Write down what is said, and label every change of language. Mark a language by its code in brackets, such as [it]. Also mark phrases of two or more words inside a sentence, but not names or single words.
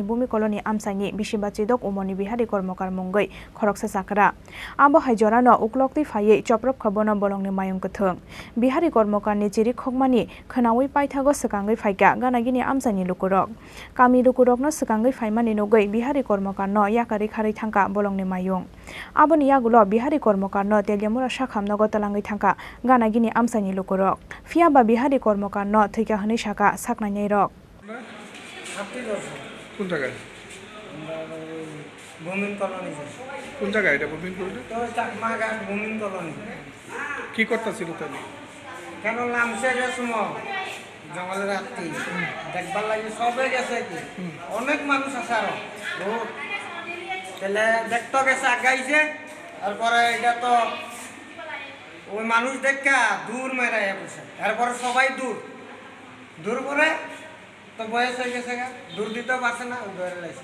[trp] भूमि कलनि आमसानि बिशिबाजी दक अमरनि बिहारी कर्मकार मुंगै खरकसा चाक्रा आबो हाइजरानो उक्लक्ति फायै चप्रब खबनो बलंनि मायुं कथों बिहारी कर्मकार नि चिरि खगमानि खनावै पाइथागो सकांगै फाइका गानागिनि आमसानि लुकुरक कामि लुकुरकनो सकांगै फाइमानि नगै बिहारी कर्मकारनो याकारि खारै थांका बलंनि मायुं आबोनि यागुलो बिहारी कर्मकारनो तेलियामुरा साखामनगो तलांगै थांका गानागिनि आमसानि लुकुरक फियाबा बिहारी कर्मकारनो थैका हनै साका साकनायनै रक [bn] কোন জায়গায় ভূমিন কলোনি কোন জায়গায় এটা ভূমিন কলোনি তো চাকমা ঘাট ভূমিন কলোনি কি করতেছিল তাহলে কেন নামছে যে সময় জঙ্গলের রাত্রি দেখবার লাগে সবে গেছে কি অনেক মানুষ আছে আরো বহুত তাহলে দেখতে গেছে আগাইছে তারপরে এটা তো ওই মানুষ দেখা দূর মেরে বসে তারপরে সবাই দূর দূর করে তো বয়স হয়ে গেছে দূর দিতে পারছে না ধরে লাগছে